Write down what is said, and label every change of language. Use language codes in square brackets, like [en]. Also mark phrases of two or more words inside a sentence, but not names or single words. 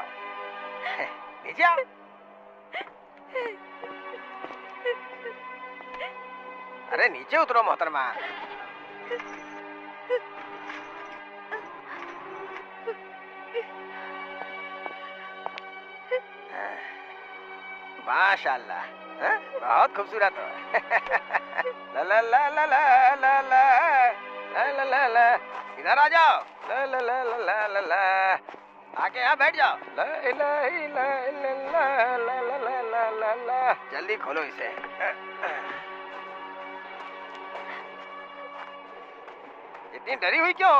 [hi] नीचे आओ। अरे नीचे उतरो मोहतरमा। माशाल्लाह, बहुत खूबसूरत हो। ला ला ला ला ला ला ला ला ला ला, इधर आ जाओ। ला ला ला ला ला ला, आके यहाँ बैठ जाओ। ला ला ला ला ला ला ला ला ला ला, जल्दी खोलो इसे। इतनी डरी हुई क्यों?